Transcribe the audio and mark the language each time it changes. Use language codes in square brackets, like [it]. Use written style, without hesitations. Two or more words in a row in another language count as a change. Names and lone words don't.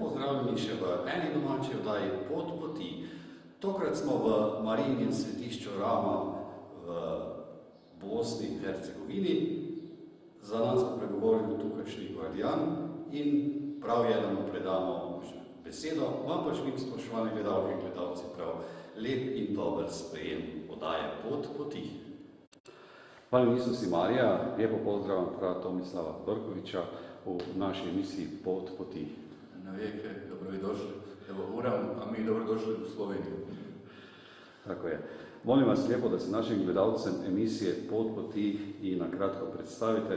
[sl] pozdravljeni še v eni domači oddaji Pot poti. Tokrat smo v Marijinem svetišču Rama v Bosni in Hercegovini. Za nas bo pregovoril tukajšnji guardian in prav je, da mu predamo besedo. Vam pa želim, spoštovane gledalke in gledalci, prav lep in dober sprejem oddaje Pot poti. [hr] Hvala Isus i Marija, lijepo pozdravljam fra Tomislava Dorkovića u našoj emisiji Pot poti. Na vijeke, dobro vi došli. Evo Uram, a mi dobro došli u Sloveniju. Tako je. Molim vas lijepo da se našim gledalcem emisije Pot poti i na kratko predstavite.